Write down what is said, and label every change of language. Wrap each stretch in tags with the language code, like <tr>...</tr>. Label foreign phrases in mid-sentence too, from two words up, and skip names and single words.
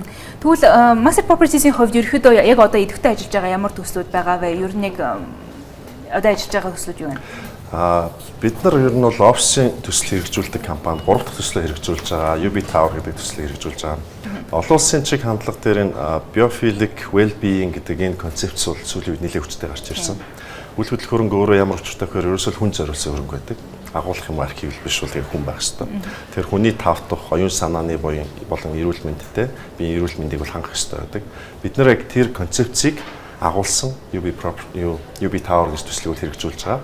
<mn>Тэгвэл master properties-ийн хувьд ерөөхдөө яг одоо идэвхтэй ажиллаж байгаа ямар төслүүд байгаа вэ? Ер нь яг одоо ажиллаж байгаа төслүүд юу вэ? Бид нар ер нь бол офисын төсөл хэрэгжүүлдэг компани 3 дахь төслөө хэрэгжүүлж байгаа. UB Tower гэдэг төслийг хэрэгжүүлж байгаа. Олон улсын чиг хандлага дээр энэ</mn> <en>biophilic well-being</en> <mn>гэдэг энэ концепц бол сүүлийн үед нэлээд хүчтэй гарч ирсэн. Үйл хөдлөх хөрөнгө өөрөө ямар учиртай гэхээр ерөөсөө хүн зориулсан хөрөнгө байдаг. Агуулах юм архив биш бол хүн байх хэрэгтэй. Тэгэхээр хүний тавтах, оюун санааны болон эрүүл мэндэд биеийн эрүүл мэндийг бол хангах хэрэгтэй байдаг. Бид нэр яг тэр концепцийг агуулсан UB Tower гэж төслийг хэрэгжүүлж байгаа.</mn>